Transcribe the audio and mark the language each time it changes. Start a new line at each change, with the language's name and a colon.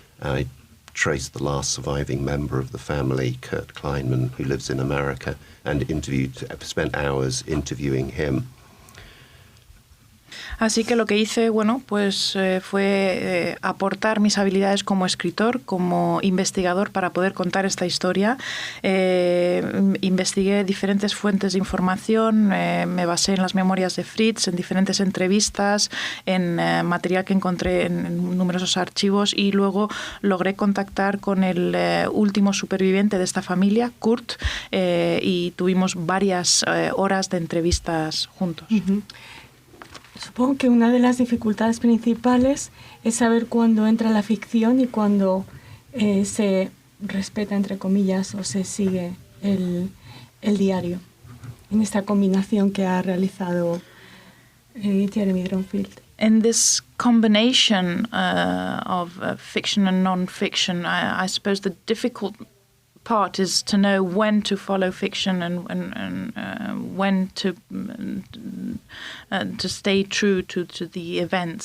English: I traced the last surviving member of the family, Kurt Kleinman, who lives in America, and spent hours interviewing him.
Spanish: Así que lo que hice, fue aportar mis habilidades como escritor, como investigador para poder contar esta historia. Investigué diferentes fuentes de información, me basé en las memorias de Fritz, en diferentes entrevistas, en material que encontré en numerosos archivos y luego logré contactar con el último superviviente de esta familia, Kurt, y tuvimos varias horas de entrevistas juntos. Uh-huh. Supongo que una de las dificultades principales es saber cuándo entra la ficción y cuándo se respeta, entre comillas, o se sigue el diario, en esta combinación que ha realizado Jeremy Dronfield.
English: In this combination of fiction and non-fiction, I suppose the difficult part is to know when to follow fiction and when to stay true to the events.